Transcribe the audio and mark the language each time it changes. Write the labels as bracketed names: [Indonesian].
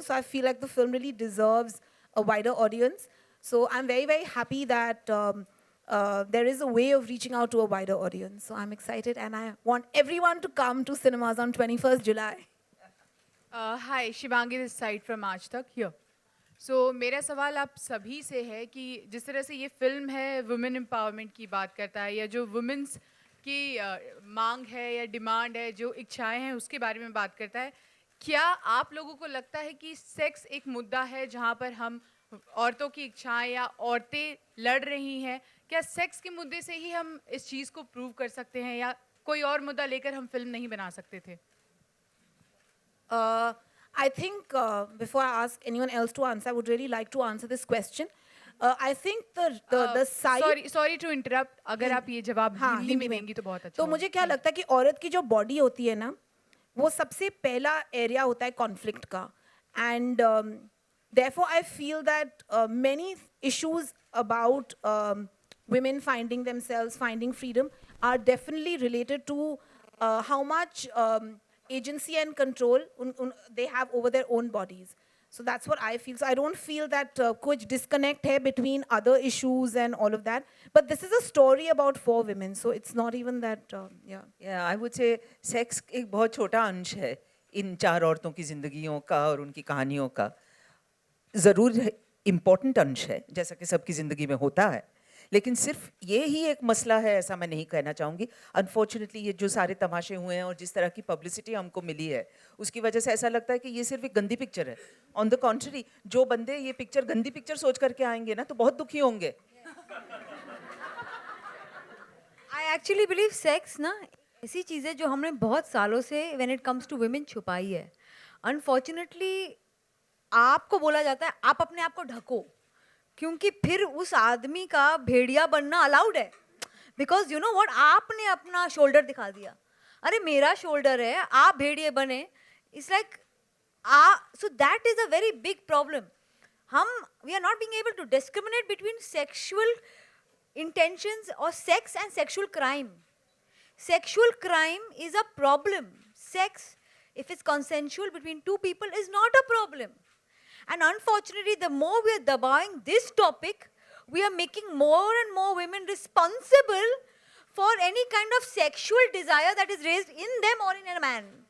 [English] So I feel like the film really deserves a wider audience. So I'm very, very happy that there is a way of reaching out to a wider audience. So I'm excited and I want everyone to come to cinemas on 21st July. Hi, Shivangi this side from Aaj Tak here. [Hindi] So मेरा सवाल आप सभी से है कि जिस तरह से ये फिल्म है वुमेन एम्पावरमेंट की बात करता है या जो वुमेन्स की मांग है या डिमांड है, जो इच्छाएं हैं उसके बारे में बात करता है। क्या आप लोगों को लगता है कि सेक्स एक मुद्दा है जहां पर हम औरतों की इच्छाएं या औरतें लड़ रही हैं? क्या सेक्स के मुद्दे से ही हम इस चीज़ को प्रूव कर सकते हैं, या कोई और मुद्दा लेकर हम फिल्म नहीं बना सकते थे? [English] I think before I ask anyone else to answer, I would really like to answer this question. I think the side. [Hindi] Sorry to interrupt, अगर आप ये जवाब हाँ, हिंदी में देंगी तो बहुत अच्छा तो होगा। मुझे क्या लगता है कि औरत की जो बॉडी होती है ना, वो सबसे पहला एरिया होता है कॉन्फ्लिक्ट का. [English] And therefore I feel that many issues about women finding themselves, finding freedom, are definitely related to how much agency and control they have over their own bodies. So that's what I feel. So I don't feel that [Hindi] kuch disconnect hai [English] between other issues and all of that. But this is a story about 4 women, so it's not even that, yeah. Yeah, I would say sex [Hindi] एक बहुत छोटा अंश है इन 4 औरतों की जिंदगियों का और उनकी कहानियों का. ज़रूर इम्पोर्टेंट अंश है, जैसा कि सबकी ज़िंदगी में होता है, लेकिन सिर्फ ये ही एक मसला है ऐसा मैं नहीं कहना चाहूँगी. अनफॉर्चुनेटली ये जो सारे तमाशे हुए हैं और जिस तरह की पब्लिसिटी हमको मिली है, उसकी वजह से ऐसा लगता है कि ये सिर्फ एक गंदी पिक्चर है. ऑन द कॉन्ट्ररी, जो बंदे ये पिक्चर गंदी पिक्चर सोच करके आएंगे ना, तो बहुत दुखी होंगे. [English] I actually believe sex [Hindi] ना ऐसी चीज़ है जो हमने बहुत सालों से [English] when it comes to women [Hindi] छुपाई है. Unfortunately आपको बोला जाता है आप अपने आप को ढको, क्योंकि फिर उस आदमी का भेड़िया बनना अलाउड है. [English] because you know what, [Hindi] आपने अपना शोल्डर दिखा दिया, अरे मेरा शोल्डर है, आप भेड़िए बने. [English] It's like so that is a very big problem. हम we are not being able to discriminate between sexual intentions or sex and sexual crime. Sexual crime is a problem. Sex, if it's consensual between 2 people, is not a problem. And unfortunately, the more we are dabawing this topic, we are making more and more women responsible for any kind of sexual desire that is raised in them or in a man.